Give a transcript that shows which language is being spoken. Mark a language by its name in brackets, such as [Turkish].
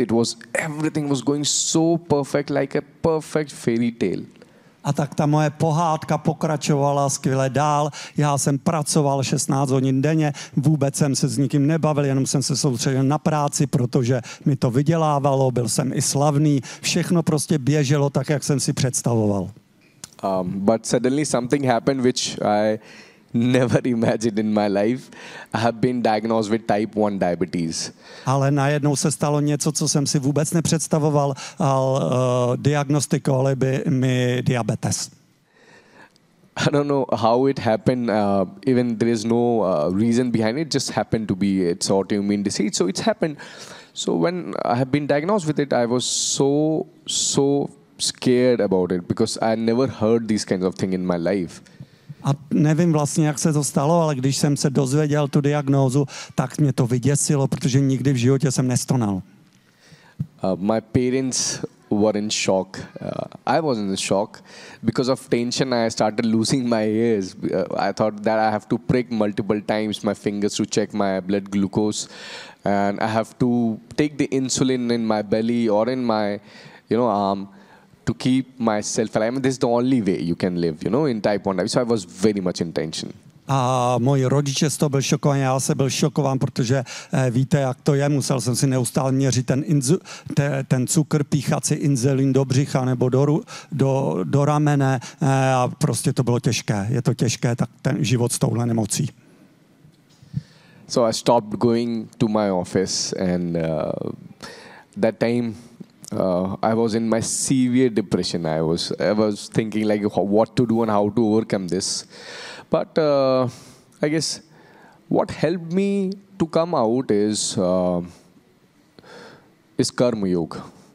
[English] It was, everything was going so perfect, like a perfect fairy tale. [Czech] A tak ta moje pohádka pokračovala skvěle dál. Já jsem pracoval 16 hodin denně, vůbec jsem se s nikým nebavil, jenom jsem se soustředil na práci, protože mi to vydělávalo, byl jsem i slavný, všechno prostě běželo tak, jak jsem si představoval. [English] But suddenly something happened, which I never imagined in my life. I have been diagnosed with type 1 diabetes. [Czech] Ale najednou se stalo něco, co jsem si vůbec nepředstavoval, diagnostikovali by mi diabetes. [English] I don't know how it happened, even there is no reason behind it, just happened to be, it's autoimmune disease, so it's happened. So when I have been diagnosed with it, I was so scared about it, because I never heard these kinds of things in my life. [Czech] A nevím vlastně, jak se to stalo, ale když jsem se dozvěděl tu diagnózu, tak mě to vyděsilo, protože nikdy v životě jsem nestonal. [English] My parents were in shock. I was in shock. Because of tension, I started losing my ears. I thought that I have to prick multiple times my fingers to check my blood glucose. And I have to take the insulin in my belly or in my, you know, arm. To keep myself alive. I mean, this is the only way you can live, you know, in type 1 diabetes. So I was very much in tension. [Czech] A moji rodiče z toho byl šokován, já se byl šokován, protože víte, jak to je, musel jsem si neustále měřit ten cukr, píchat si inzulin do břicha nebo do ramene a prostě to bylo těžké. Je to těžké, tak ten život s touhle nemocí. [English] So I stopped going to my office and that time I was in my severe depression. I was thinking like what to do and how to overcome this. But I guess what helped me to come out is Karma Yoga.